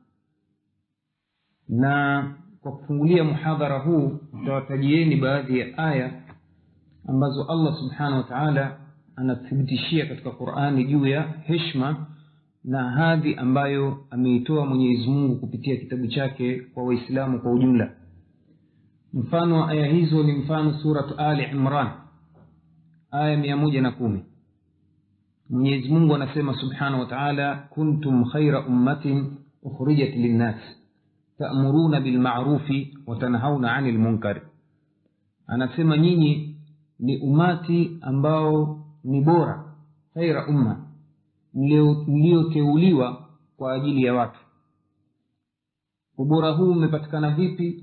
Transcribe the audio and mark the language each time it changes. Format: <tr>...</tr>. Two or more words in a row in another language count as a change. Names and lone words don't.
<sw>Na kwa kufungulia muhadhara huu tutawatajieni baadhi ya aya ambazo Allah</sw> <ar>سبحانه وتعالى</ar> <sw>anathibitishia katika Qur'ani juu ya heshima na hadhi ambayo ameitoa Mwenyezi Mungu kupitia kitabu chake kwa Waislamu kwa ujumla. Mfano wa aya hizo ni mfano surat Ali Imran aya 110. Mwenyezi Mungu anasema</sw> <ar>سبحانه وتعالى, كنتم خير أمة أخرجت للناس تأمرون بالمعروف وتنهون عن المنكر.</ar> <sw>Anasema nyinyi ni umati ambao ni bora,</sw> <ar>خير أمة,</ar> <sw>mlioteuliwa kwa ajili ya watu. Ubora huu umepatikana vipi?</sw>